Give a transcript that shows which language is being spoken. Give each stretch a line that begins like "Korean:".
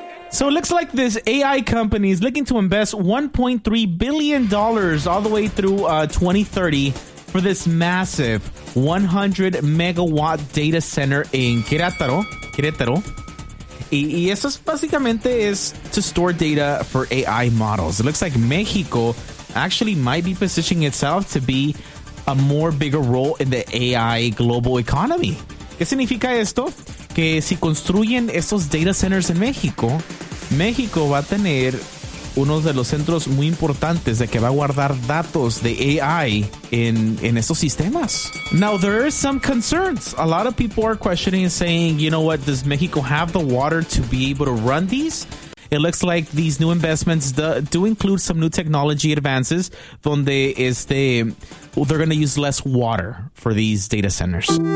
English: So it looks like this AI company is looking to invest $1.3 billion all the way through 2030 for this massive 100 megawatt data center in Querétaro.
Spanish: Y eso es básicamente es
English: to store data for AI models. It looks like Mexico actually might be positioning itself to be a more bigger role in the AI global economy.
Spanish: ¿Qué significa esto? Que si construyen estos data centers en México, México va a tener uno de los centros muy importantes de que va a guardar datos de AI en estos sistemas.
English: Now, there are some concerns. A lot of people are questioning and saying, you know what, does Mexico have the water to be able to run these? It looks like these new investments do include some new technology advances donde they're going to use less water for these data centers.